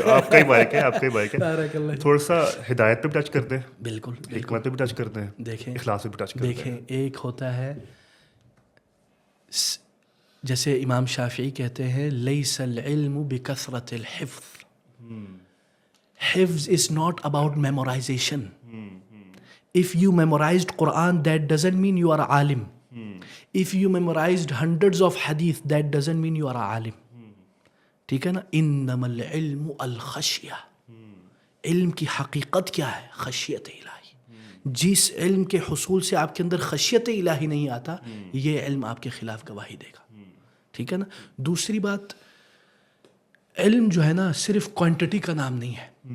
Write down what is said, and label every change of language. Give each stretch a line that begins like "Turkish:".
Urdu: آپ کا ہی مائک ہے, آپ کا ہی مائک ہے. تھوڑا سا ہدایت پہ بھی ٹچ کرتے ہیں, بالکل, حکمت پہ بھی ٹچ کرتے ہیں, دیکھیں اخلاص پہ بھی ٹچ کرتے ہیں. دیکھیں, ایک ہوتا ہے جیسے امام شافعی کہتے ہیں
Arabic: لیس العلم بکثرت الحفظ.
English: حفظ is not about memorization. If you memorized Quran, that doesn't mean you are a alim. If you memorized hundreds of hadith, that doesn't mean you are a alim.
Urdu: ٹھیک ہے نا.
Arabic: انما العلم الخشیہ.
Urdu: علم کی حقیقت کیا ہے؟ خشیت الہی. جس علم کے حصول سے آپ کے اندر خشیت الہی نہیں آتا, یہ علم آپ کے خلاف گواہی دے گا. ٹھیک ہے نا. دوسری بات, علم جو ہے نا صرف کوانٹٹی کا نام نہیں ہے.